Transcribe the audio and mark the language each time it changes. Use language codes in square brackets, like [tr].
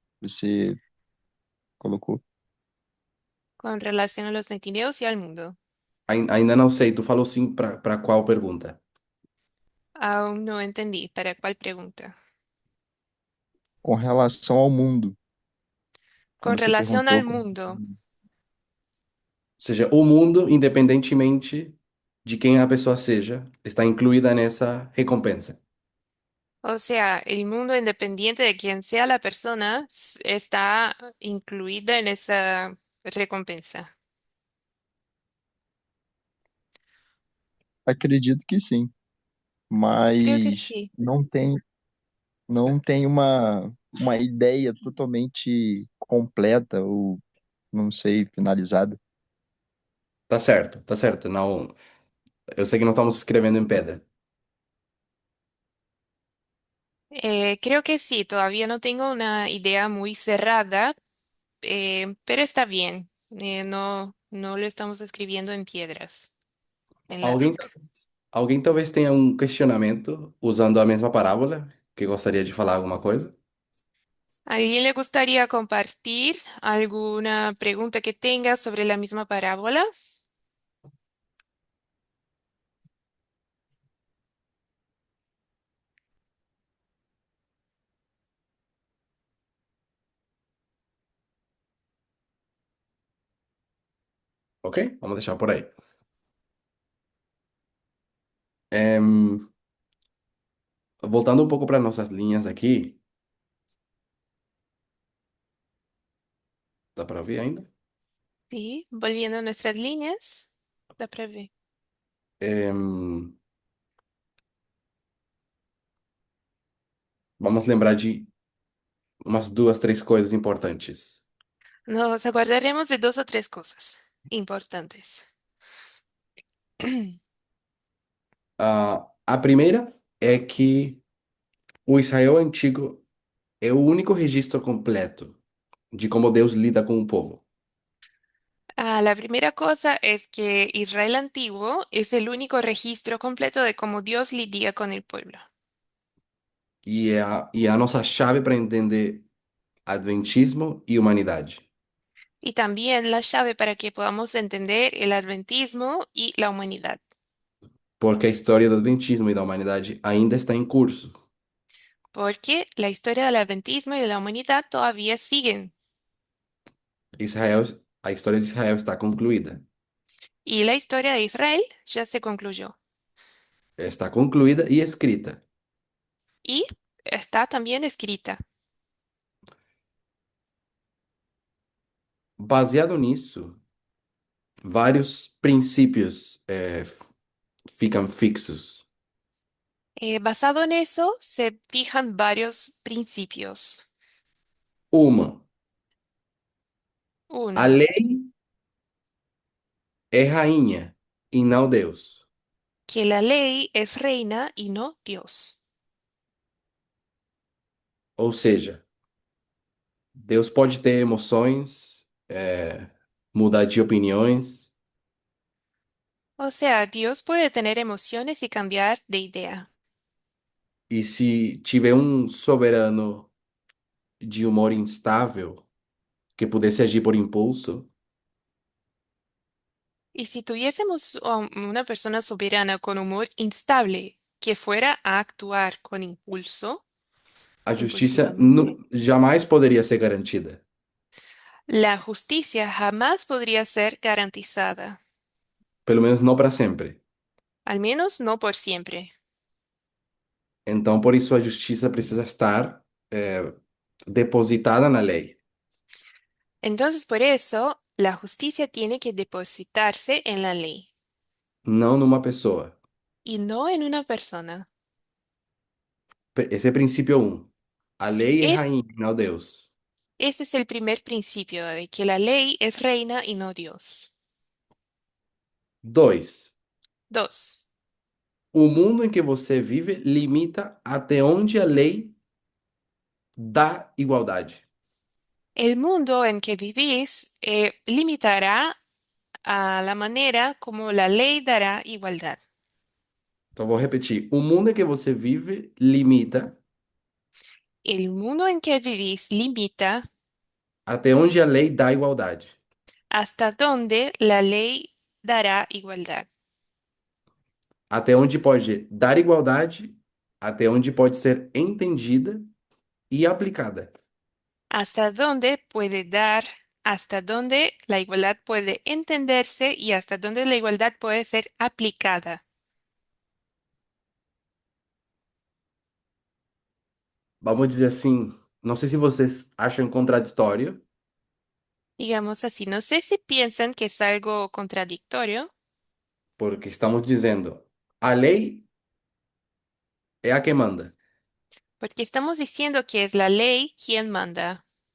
[pt] Você colocou. [es] Con relación a los netineos y al mundo. [pt] Ainda não sei. Tu falou sim para qual pergunta? [es] Aún no entendí. ¿Para cuál pregunta? [pt] Com relação ao mundo, [es] Con [pt] quando você [es] relación [pt] perguntou. [es] al mundo. [pt] Ou seja, o mundo, independentemente de quem a pessoa seja, está incluída nessa recompensa. [es] O sea, el mundo independiente de quien sea la persona está incluida en esa recompensa. [pt] Acredito que sim, [es] Creo que [pt] mas [es] sí. [pt] não tem uma ideia totalmente completa ou, não sei, finalizada. Tá certo, tá certo. Não, eu sei que não estamos escrevendo em pedra. [es] Creo que sí. Todavía no tengo una idea muy cerrada, pero está bien. No, no lo estamos escribiendo en piedras, en la [pt] Alguém, [es] roca. [pt] alguém talvez tenha um questionamento usando a mesma parábola, que gostaria de falar alguma coisa? [es] ¿A alguien le gustaría compartir alguna pregunta que tenga sobre la misma parábola? [pt] Ok? Vamos deixar por aí. Em, voltando um pouco para nossas linhas aqui, dá para ver ainda? [es] Sí, volviendo a nuestras líneas, la prevé. [pt] Em, vamos lembrar de umas duas, três coisas importantes. [es] Nos acordaremos de dos o tres cosas importantes. [pt] A primeira é que o Israel antigo é o único registro completo de como Deus lida com o povo. [es] La primera cosa es que Israel antiguo es el único registro completo de cómo Dios lidia con el pueblo. [pt] E a nossa chave para entender Adventismo e humanidade. [es] Y también la llave para que podamos entender el adventismo y la humanidad. [pt] Porque a história do Adventismo e da humanidade ainda está em curso. [es] Porque la historia del adventismo y de la humanidad todavía siguen. [pt] Israel a história de Israel está concluída. [es] Y la historia de Israel ya se concluyó. [pt] Está concluída e escrita. [es] Y está también escrita. [pt] Baseado nisso, vários princípios ficam fixos. [es] Basado en eso, se fijan varios principios. [pt] Uma, a [es] Uno, [pt] lei é rainha e não Deus. [es] que la ley es reina y no Dios. [pt] Ou seja, Deus pode ter emoções, mudar de opiniões, [es] O sea, Dios puede tener emociones y cambiar de idea. [pt] e se tiver um soberano de humor instável que pudesse agir por impulso, [es] Y si tuviésemos una persona soberana con humor instable que fuera a actuar con impulso, [pt] a justiça [es] impulsivamente, [pt] jamais poderia ser garantida. [es] la justicia jamás podría ser garantizada, [pt] Pelo menos não para sempre. [es] al menos no por siempre. [pt] Então, por isso, a justiça precisa estar depositada na lei, [es] Entonces, por eso, la justicia tiene que depositarse en la ley [pt] não numa pessoa. [es] y no en una persona. [pt] Esse é princípio um. A lei é [es] Es, [pt] rainha, não Deus. [es] este es el primer principio de que la ley es reina y no Dios. [pt] Dois, [es] Dos, [pt] o mundo em que você vive limita até onde a lei dá igualdade. [es] el mundo en que vivís limitará a la manera como la ley dará igualdad. [pt] Então, vou repetir. O mundo em que você vive limita [es] El mundo en que vivís limita [pt] até onde a lei dá igualdade. [es] hasta dónde la ley dará igualdad, [pt] Até onde pode dar igualdade, até onde pode ser entendida e aplicada. [es] hasta dónde puede dar, hasta dónde la igualdad puede entenderse y hasta dónde la igualdad puede ser aplicada. [pt] Vamos dizer assim, não sei se vocês acham contraditório, [es] Digamos así, no sé si piensan que es algo contradictorio, [pt] porque estamos dizendo, a lei é a que manda, [es] porque estamos diciendo que es la ley quien manda,